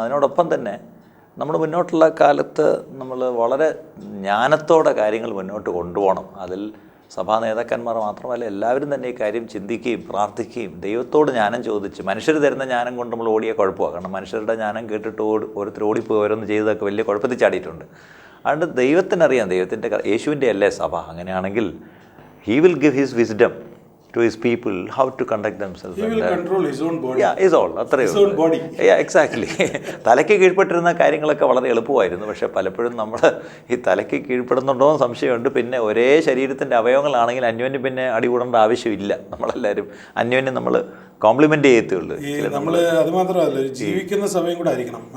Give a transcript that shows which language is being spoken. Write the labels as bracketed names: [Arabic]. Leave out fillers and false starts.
[Malayalam] അതിനോടൊപ്പം തന്നെ നമ്മൾ മുന്നോട്ടുള്ള കാലത്ത് നമ്മൾ വളരെ ജ്ഞാനത്തോടെ കാര്യങ്ങൾ മുന്നോട്ട് കൊണ്ടുപോകണം. അതിൽ സഭാ നേതാക്കന്മാർ മാത്രമല്ല, എല്ലാവരും തന്നെ ഈ കാര്യം ചിന്തിക്കുകയും പ്രാർത്ഥിക്കുകയും ദൈവത്തോട് ജ്ഞാനം ചോദിച്ച്. മനുഷ്യർ തരുന്ന ജ്ഞാനം കൊണ്ട് നമ്മൾ ഓടിയ കുഴപ്പമാണ്. കാരണം മനുഷ്യരുടെ ജ്ഞാനം കേട്ടിട്ട് ഓരോരുത്തർ ഓടിപ്പോയി ഓരോന്ന് ചെയ്തതൊക്കെ വലിയ കുഴപ്പത്തിൽ ചാടിയിട്ടുണ്ട്. അതുകൊണ്ട് ദൈവത്തിനറിയാം, ദൈവത്തിൻ്റെ യേശുവിൻ്റെ അല്ലേ സഭ. അങ്ങനെയാണെങ്കിൽ [English] He will give his wisdom to his people how to conduct themselves. He will control his own body. Yeah, is all. His own body. Yeah, exactly. [Malayalam] തലയ്ക്ക് കീഴ്പ്പെട്ടിരുന്ന കാര്യങ്ങളൊക്കെ വളരെ എളുപ്പമായിരുന്നു. പക്ഷേ പലപ്പോഴും നമ്മൾ ഈ തലയ്ക്ക് കീഴ്പ്പെടുന്നുണ്ടോ എന്ന് സംശയമുണ്ട്. പിന്നെ ഒരേ ശരീരത്തിൻ്റെ അവയവങ്ങളാണെങ്കിൽ അന്യോന്യം പിന്നെ അടികൂടേണ്ട ആവശ്യമില്ല. നമ്മളെല്ലാവരും അന്യോന്യം നമ്മൾ കോംപ്ലിമെൻ്റ് ചെയ്യത്തുള്ളൂ. നമ്മൾ അത് മാത്രമല്ല, ജീവിക്കുന്ന സമയം കൂടെ ആയിരിക്കണം.